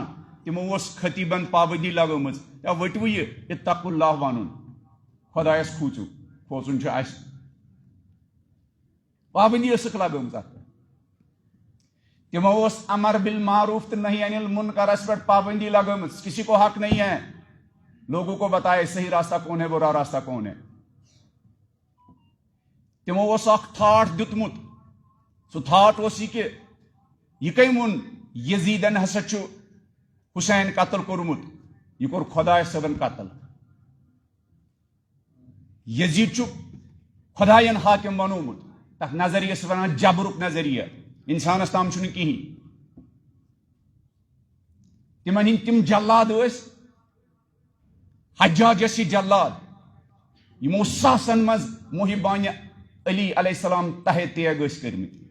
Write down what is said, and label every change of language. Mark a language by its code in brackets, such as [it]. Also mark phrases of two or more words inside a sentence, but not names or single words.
[ks] تِمو اوس خطیبن پابندی لگٲومٕژ یا ؤٹوٕ یہِ [ar] اتقوا اللہ [ks] ونُن خۄدایس کھوٗژِو کھوژُن چھُ اَسہِ پابندی ٲسٕکھ لگٲمٕژ اَتھ پٮ۪ٹھ تِمو اوس [ar] امر بالمعروف [ks] تہٕ [ar] نہی انل منکرس [ks] پٮ۪ٹھ پابندی لگٲمٕژ [ur] کسی کو حق نہیں ہے لوگوں کو بتائے صحیح راستہ کون ہے برا راستہ کون ہے [ks] تمو اوس اکھ تھاٹ دیُتمُت سُہ تھاٹ اوس یہِ کہِ یہِ کٔمۍ ووٚن یزیدن ہسا چھُ حسین قتل کوٚرمُت یہِ کوٚر خۄداے صٲبن قتل یزید چھُ خۄداین حاکم بنومُت تتھ نظریس ونان جبرُک نظریہ انسانس تام چھُنہٕ کِہیٖنۍ تِمن ہٕنٛدۍ تِم جلاد ٲسۍ حجاج ٲسۍ یہِ جلاد یِمو ساسن منٛز محبانہِ علی علیہ السلام تہے تیگ ٲسۍ کٔرمٕتۍ